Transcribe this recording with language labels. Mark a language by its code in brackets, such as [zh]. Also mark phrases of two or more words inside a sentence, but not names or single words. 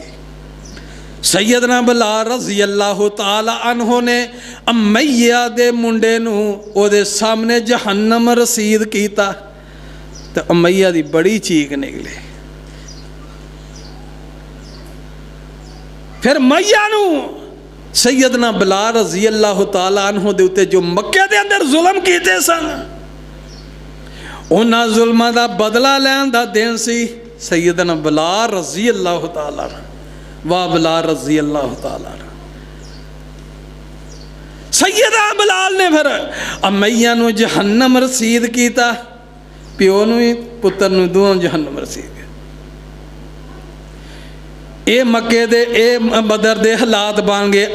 [pa] سیدنا بلال [ar] رضي الله تعالى عنه [pa] نے امیہ دے منڈے نوں اوہدے سامنے جہنم رسید کیتا تے امیہ دی بڑی چیخ نکلی. فیر میا نوں سیدنا بلال [ar] رضي الله تعالى عنه [pa] دے اتے جو مکے دے اندر ظلم کیتے سن، انہاں ظلماں دا بدلہ لین دا دن سی. سیدنا بلال [ar] رضي الله تعالى [pa] واہ بلال [ar] رضي الله تعالى. [pa] سیدہ بلال نے فیر امیہ نوں جہنم رسید کیتا، پیو نوں بھی پتر نوں دوواں جہنم رسید. یہ مکے دے اے بدر دے حالات بن گئے.